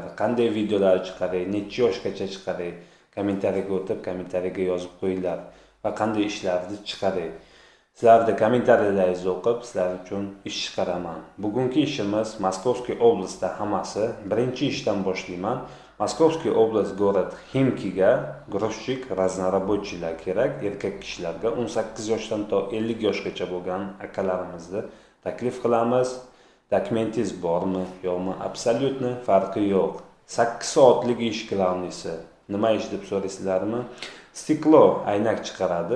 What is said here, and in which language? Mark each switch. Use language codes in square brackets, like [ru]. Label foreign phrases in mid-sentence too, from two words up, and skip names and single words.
[uz] Qanday videolar chiqaray, necha yoshgacha chiqaray, kommentariyaga o'tib, kommentariyaga yozib qo'yinglar va qanday ishlarni chiqaray. Sizlarni kommentariyalarni o'qib, sizlar uchun ish chiqaraman. Bugungi ishimiz Moskovskiy oblastda hammasi. Birinchi ishdan boshlayman. Moskovskiy oblast, [ru] город Ximkiga грузчик, [uz] разнорабочийlar kerak, erkak kishilarga 18 yoshdan to 50 yoshgacha bo'lgan akalarimizni taklif qilamiz. Dokumentingiz bormi, yo'qmi? Absolyutni farqi yo'q. 8 soatlik ish qilamisi. Nima ish deb so'raysizlarmi? Stiklo aynak chiqaradi.